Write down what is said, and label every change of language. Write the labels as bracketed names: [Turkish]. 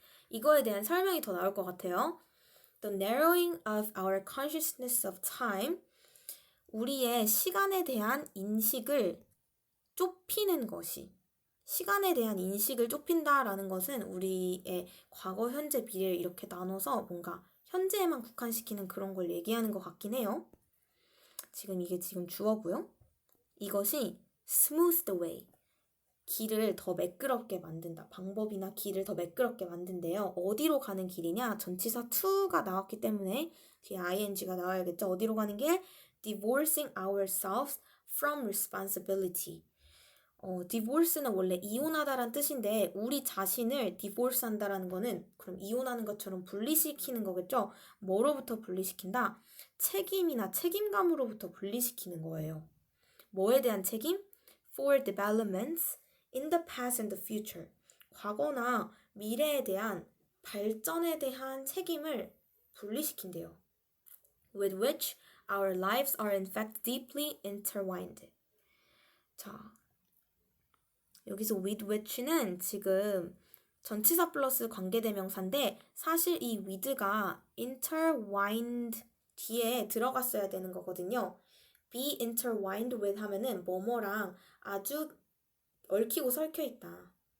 [Korean] 이거에 대한 설명이 더 나올 것 같아요. [English] The narrowing of our consciousness of time, [Korean] 우리의 시간에 대한 인식을 좁히는 것이, 시간에 대한 인식을 좁힌다라는 것은 우리의 과거, 현재, 미래를 이렇게 나눠서 뭔가 현재에만 국한시키는 그런 걸 얘기하는 것 같긴 해요. 이게 주어고요. 이것이 [English] smooth the way, [Korean] 길을 더 매끄럽게 만든다. 방법이나 길을 더 매끄럽게 만든대요. 어디로 가는 길이냐? 전치사 to가 나왔기 때문에 뒤에 ing가 나와야겠죠. 어디로 가는 길? [English] Divorcing ourselves from responsibility. [Korean] divorce는 원래 이혼하다란 뜻인데 우리 자신을 divorce 한다라는 거는 그럼 이혼하는 것처럼 분리시키는 거겠죠? 뭐로부터 분리시킨다? 책임이나 책임감으로부터 분리시키는 거예요. 뭐에 대한 책임? [English] For developments in the past and the future. [Korean] 과거나 미래에 대한 발전에 대한 책임을 분리시킨대요. [English] With which our lives are in fact deeply intertwined. [Korean] 자, 여기서 with which는 지금 전치사 플러스 관계대명사인데 사실 이 with가 intertwined 뒤에 들어갔어야 되는 거거든요. be intertwined with 하면은 뭐뭐랑 아주 얽히고 설켜 있다.